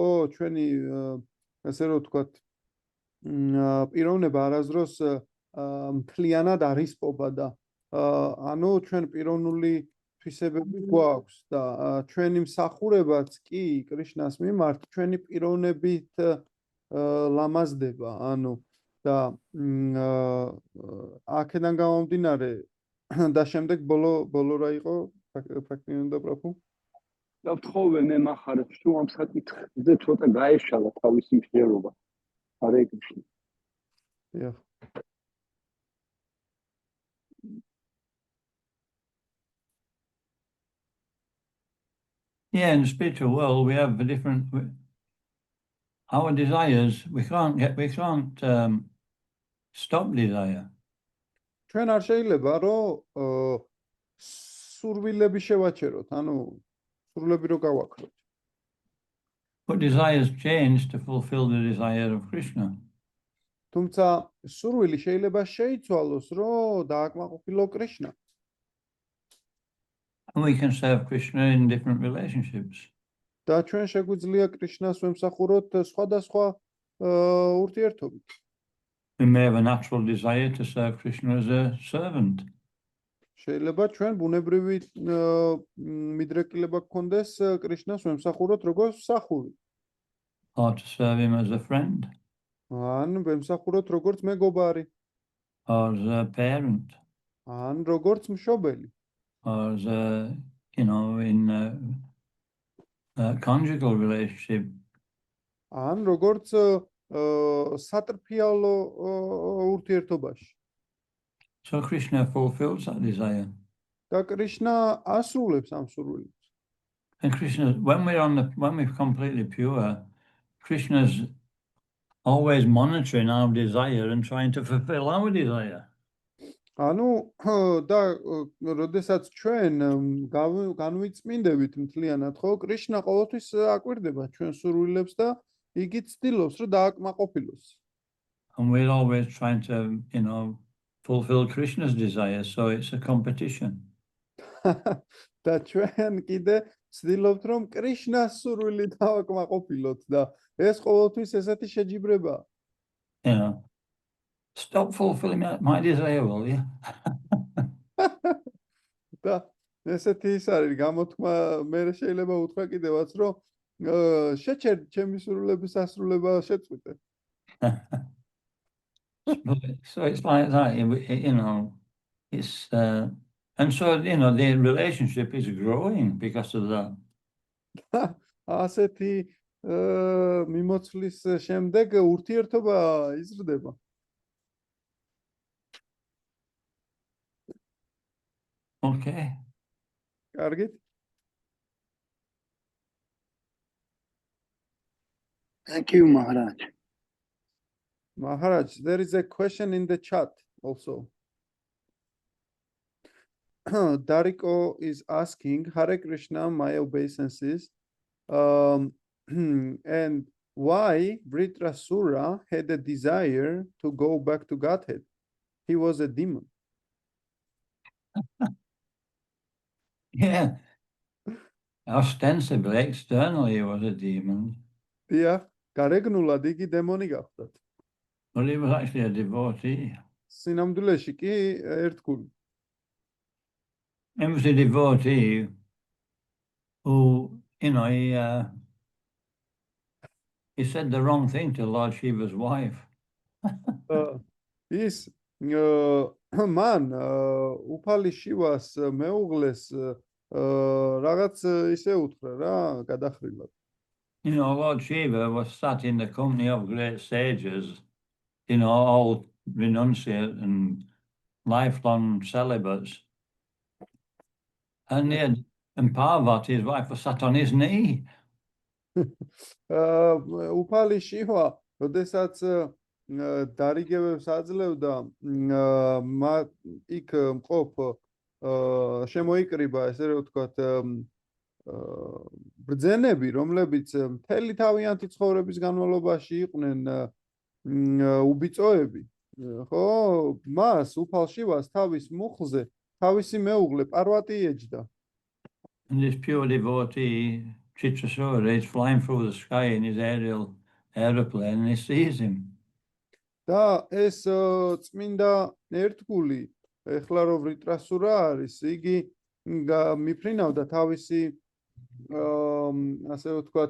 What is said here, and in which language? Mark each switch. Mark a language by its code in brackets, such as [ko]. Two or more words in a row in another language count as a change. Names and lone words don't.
[ka] ჩვენი ასე რომ ვთქვათ, პიროვნება არასდროს მთლიანად არ ისპობა და ანუ ჩვენ პიროვნული თვისებები გვაქვს და ჩვენი მსახურებაც კი კრიშნას მიმართ ჩვენი პიროვნებით ლამაზდება, ანუ და აქედან გამომდინარე და შემდეგ ბოლო რა იყო Bhaktivinoda Prabhu? და ვთხოვე მე მახარებ თუ ამ საკითხზე ცოტა გაეშალა თავისი მსჯელობა. [en] Hare Krishna. Yeah. Yeah, in the spiritual world, we have our desires. We can't stop desire. [ka] ჩვენ არ შეიძლება რომ სურვილები შევაჩეროთ, ანუ სურვილები რო გავაქროთ. [en] But desires change to fulfill the desire of Krishna. [ka] თუმცა სურვილი შეიძლება შეიცვალოს, რომ დააკმაყოფილო კრიშნა. [en] And we can serve Krishna in different relationships. [ka] და ჩვენ შეგვიძლია კრიშნას ვემსახუროთ სხვადასხვა ურთიერთობით. [en] We may have a natural desire to serve Krishna as a servant. [ka] შეიძლება ჩვენ ბუნებრივი მიდრეკილება გქონდეს კრიშნას ვემსახუროთ როგორც მსახური. [en] Or to serve him as a friend. [ka] ან ვემსახუროთ როგორც მეგობარი, [en] Or as a parent. [ka] ან როგორც მშობელი, [en] Or as a, in a conjugal relationship. [ka] ან როგორც სატრფიალო ურთიერთობაში. [en] So Krishna fulfills that desire. [ka] და კრიშნა ასრულებს ამ სურვილებს. [en] And Krishna, when we're completely pure, Krishna's always monitoring our desire and trying to fulfill our desire. [ka] ანუ და როდესაც ჩვენ განვიწმინდებით მთლიანად, ხო, კრიშნა ყოველთვის აკვირდება ჩვენ სურვილებს და იგი ცდილობს, რომ დააკმაყოფილოს. [en] And we're always trying to, fulfill Krishna's desire, so it's a competition. [ka] და ჩვენ კიდე ცდილობთ, რომ კრიშნას სურვილი დააკმაყოფილოთ და ეს ყოველთვის ესეთი შეჯიბრებაა. [en] Stop fulfilling my desire, will you? [ka] და ესეთი ის არის გამოთქმა, მე შეიძლება უთხრა კიდევაც, რომ შეჩერ ჩემი სურვილების ასრულება შეწყვიტე. [en] So it's like that, it's and so the relationship is growing because of that. [ka] ასეთი მიმოცვლის შემდეგ ურთიერთობა იზრდება. [en] Okay. [ka] კარგით? [en] Thank you, Maharaj. Maharaj, there is a question in the chat also. Dariko is asking, Hare Krishna, my obeisances, and why Vritrasura had a desire to go back to Godhead? He was a demon. Yeah. Ostensibly, externally, he was a demon. Yeah, [ka] გარეგნულად იგი დემონი გახდათ. [en] But he was actually a devotee. [ka] სინამდვილეში კი ერთგული. [en] He was a devotee who, he said the wrong thing to Lord Shiva's wife. [ka] ის მან უფალი შივას მეუღლეს რაღაც ისე უთხრა რა, გადახრილად. [en] Lord Shiva was sat in the company of great sages, all renunciate and lifelong celibates. And Parvati, his wife, was sat on his knee. [ka] უფალი შივა, როდესაც დარიგებებს აძლევდა, იქ მყოფ შემოიკრიბა, ესე რომ ვთქვათ, ბრძენები, რომლებიც მთელი თავიანთი ცხოვრების განმავლობაში იყვნენ უბიწოები, ხო? მას უფალ შივას თავის მუხლზე თავისი მეუღლე პარვატი ეჯდა. [en] And this pure devotee, Chitrasura, is flying through the sky in his aeroplane, and he sees him. [ka] და ეს წმინდა ერთგული, ეხლა რომ ვრიტრასურა არის, იგი მიფრინავდა თავისი ასე ვთქვათ